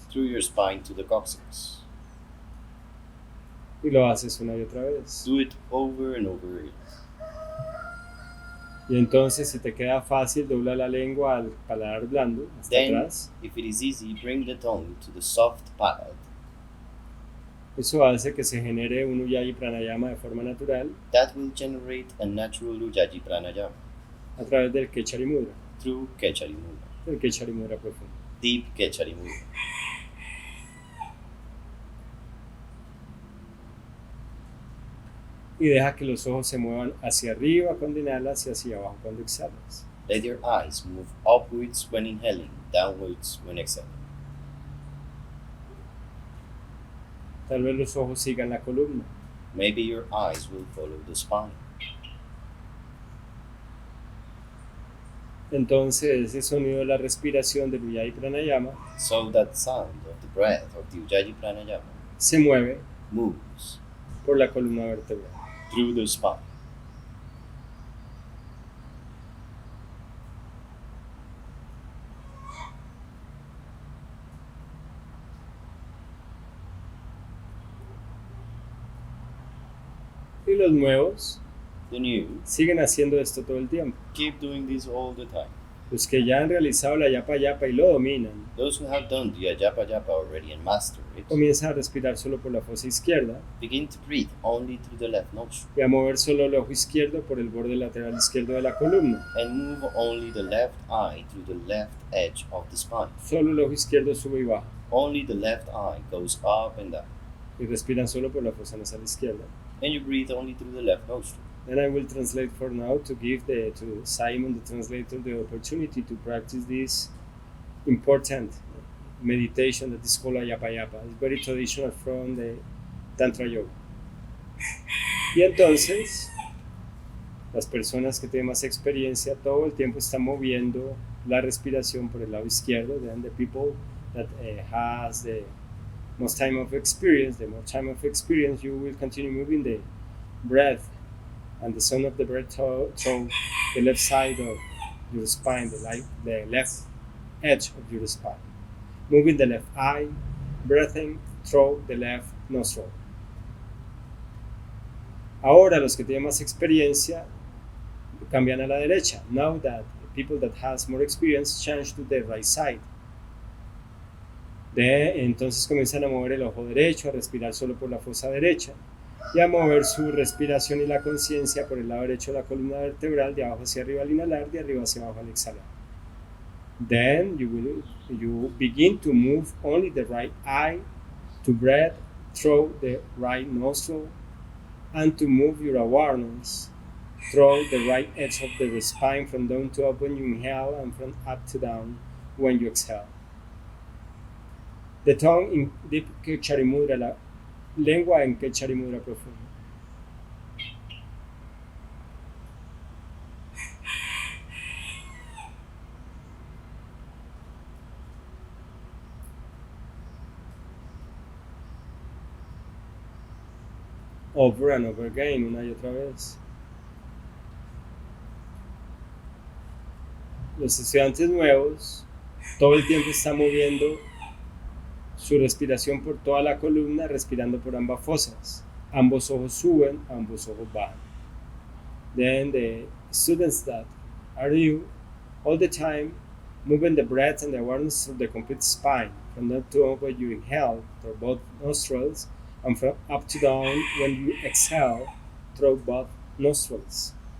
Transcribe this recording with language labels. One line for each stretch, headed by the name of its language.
English: through your spine to the coccyx.
Spanish: Y lo haces una y otra vez.
English: Do it over and over again.
Spanish: Y entonces, si te queda fácil, dobla la lengua al paladar blando, hasta
English: Then,
Spanish: atrás.
English: if it is easy, bring the tongue to the soft palate.
Spanish: Eso hace que se genere un Ujjayi pranayama de forma natural
English: That will generate a natural Ujjayi pranayama
Spanish: a través del Kechari Mudra,
English: through Kechari mudra,
Spanish: el Kechari Mudra profundo.
English: deep Kechari mudra.
Spanish: Y deja que los ojos se muevan hacia arriba cuando inhalas y hacia abajo cuando exhalas.
English: Let your eyes move upwards when inhaling, downwards when exhaling.
Spanish: Tal vez los ojos sigan la columna.
English: Maybe your eyes will follow the spine.
Spanish: Entonces, ese sonido de la respiración del Ujjayi pranayama
English: So that sound of the breath of the Ujjayi pranayama
Spanish: se mueve
English: moves
Spanish: por la columna vertebral.
English: through the spine.
Spanish: Y los nuevos
English: The new
Spanish: siguen haciendo esto todo el tiempo.
English: keep doing this all the time.
Spanish: Los que ya han realizado la yapa yapa y lo dominan,
English: Those who have done the Ajapa Japa already and mastered it,
Spanish: comienzan a respirar solo por la fosa izquierda
English: begin to breathe only through the left nostril
Spanish: y a mover solo el ojo izquierdo por el borde lateral izquierdo de la columna.
English: and move only the left eye through the left edge of the spine.
Spanish: Solo el ojo izquierdo sube y baja.
English: Only the left eye goes up and down,
Spanish: Y respiran solo por la fosa nasal izquierda.
English: and you breathe only through the left nostril. Then I will translate for now to give to Simon, the translator, the opportunity to practice this important meditation that is called a yapa yapa. It's very traditional from the Tantra Yoga.
Spanish: Y entonces, las personas que tienen más experiencia todo el tiempo están moviendo la respiración por el lado izquierdo.
English: Then the people that has the most time of experience, you will continue moving the breath and the sound of the breath through the left side of your spine, the left edge of your spine. Moving the left eye, breathing through the left nostril.
Spanish: Ahora los que tienen más experiencia cambian a la derecha.
English: Now that people that has more experience change to the right side.
Spanish: Entonces comienzan a mover el ojo derecho, a respirar solo por la fosa derecha y a mover su respiración y la conciencia por el lado derecho de la columna vertebral, de abajo hacia arriba al inhalar, de arriba hacia abajo al exhalar.
English: Then you begin to move only the right eye, to breathe through the right nostril, and to move your awareness through the right edge of the spine from down to up when you inhale and from up to down when you exhale. The tongue in deep Kechari Mudra,
Spanish: la lengua en Kechari Mudra profundo.
English: over and over again,
Spanish: una y otra vez. Los estudiantes nuevos todo el tiempo están moviendo su respiración por toda la columna, respirando por ambas fosas. Ambos ojos suben, ambos ojos bajan.
English: Then the students that are you all the time moving the breath and the awareness through the complete spine, from top to up when you inhale through both nostrils, and from up to down when you exhale through both nostrils.